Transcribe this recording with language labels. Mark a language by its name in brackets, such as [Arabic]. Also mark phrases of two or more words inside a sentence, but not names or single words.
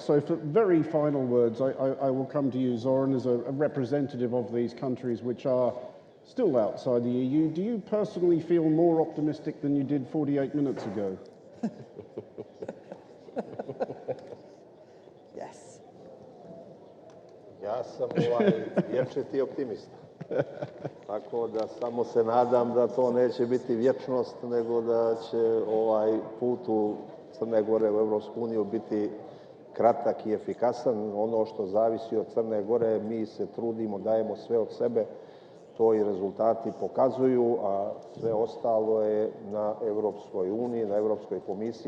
[English] So for very final words, I will come to you, Zoran, as a representative of these countries which are still outside the EU. Do you personally feel more optimistic than you did 48 minutes ago? Yes. [Serbian] Ja sam vječiti optimista. Tako da samo se nadam da to neće biti vječnost, nego da će put u Crne Gore u Evropsku uniju biti kratak i efikasan. Ono što zavisi od Crne Gore, mi se trudimo, dajemo sve od sebe to i rezultati pokazuju, a sve ostalo je na Europskoj uniji, na Europskoj komisiji